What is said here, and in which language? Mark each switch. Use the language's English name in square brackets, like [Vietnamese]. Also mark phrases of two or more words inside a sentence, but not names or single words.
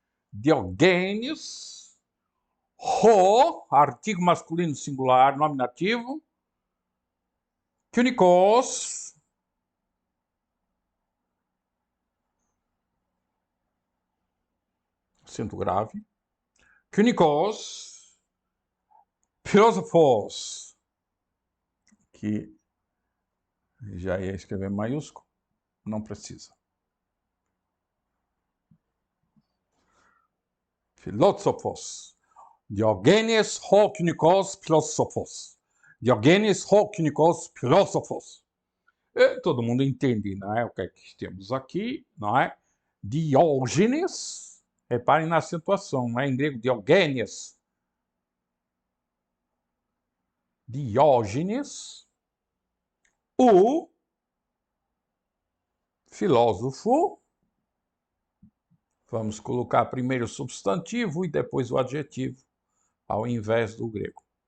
[Portuguese] Ho, artigo masculino singular, nominativo, Kunikos, acento grave, [Greek] Κυνικός, Φιλόσοφος, [Portuguese] que já ia escrever em maiúsculo, não precisa. [Greek] Φιλόσοφος, Διογένης ὁ Κυνικὸς Φιλόσοφος, Διογένης ὁ Κυνικὸς Φιλόσοφος. [Portuguese] Todo mundo entende, não é? O que é que temos aqui, não é? Diógenes, reparem na acentuação, não é? Em grego, Diogênios. Diógenes, o filósofo, vamos colocar primeiro o substantivo e depois o adjetivo, ao invés do grego.